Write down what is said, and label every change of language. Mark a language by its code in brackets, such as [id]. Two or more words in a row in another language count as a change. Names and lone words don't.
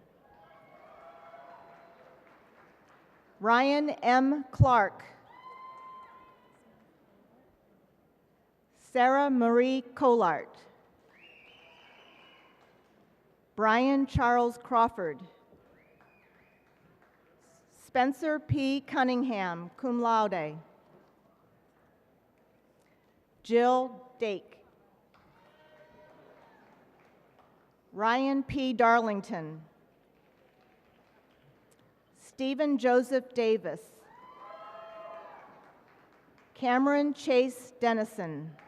[en] Ryan M. Clark. Sarah Marie Colart. Brian Charles Crawford. Spencer P. Cunningham, [la] cum laude. [en] Jill Dake. Ryan P. Darlington. Stephen Joseph Davis. Cameron Chase Dennison.